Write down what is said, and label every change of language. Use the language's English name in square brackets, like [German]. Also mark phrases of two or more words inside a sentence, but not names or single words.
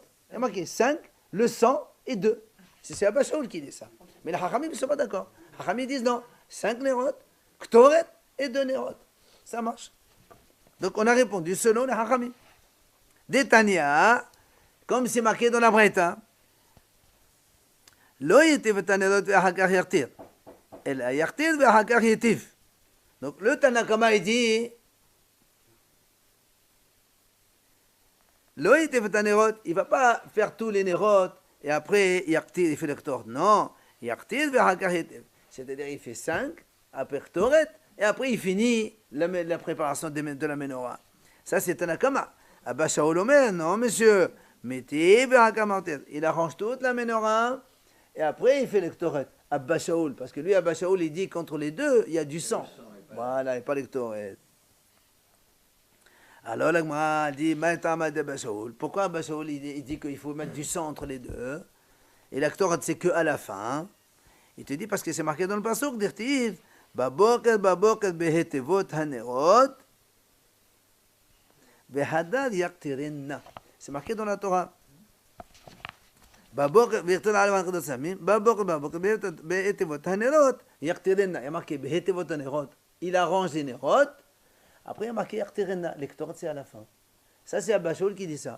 [French] Il y a marqué 5, le 100 et 2. C'est Abba Shaul qui dit ça. Mais les Hachamim ne sont pas d'accord. Les Hachamim disent non, 5 Nerot, Ktoret et 2 Nerot. Ça marche. Donc on a répondu selon les Hachamim. Détania, comme c'est marqué dans la Braïta, [Hebrew] לא ייטיב את הנרות ואחר כך יקטיר. אלא יקטיר ואחר כך ייטיב. [French] Donc le Tanakama il dit [Hebrew] לא ייטיב את הנרות, [French] il ne va pas faire tous les nérotes et après yartir, il fait le ktoret. [Hebrew] Non, יקטיר ואחר כך ייטיב. [French] C'est-à-dire il fait 5, après ktoret, et après il finit la préparation de la menorah. Ça c'est Tanakama. Abba Shaul Omer, non monsieur, mettez ve'achakar. Il arrange toute la menorah. Et après, il fait le Ktoret. Abba Shaul, parce que lui, Abba Shaul, il dit qu'entre les deux, il y a du sang. Voilà, et pas le Ktoret. Alors, la Gemara dit, Abba Shaul. Pourquoi Abba Shaul, il dit qu'il faut mettre du sang entre les deux? Et le Ktoret, c'est que à la fin. Il te dit, parce que c'est marqué dans le pasuk, [Hebrew] בהיטיבו בבוקר בבוקר בהיטיבו הנרות בהעלות יקטירנה. [French] C'est marqué dans la Torah. Il y a marqué il arrange les nérotes. Après, il y a marqué les ktoret, c'est à la fin. Ça, c'est Abba Shaul qui dit ça.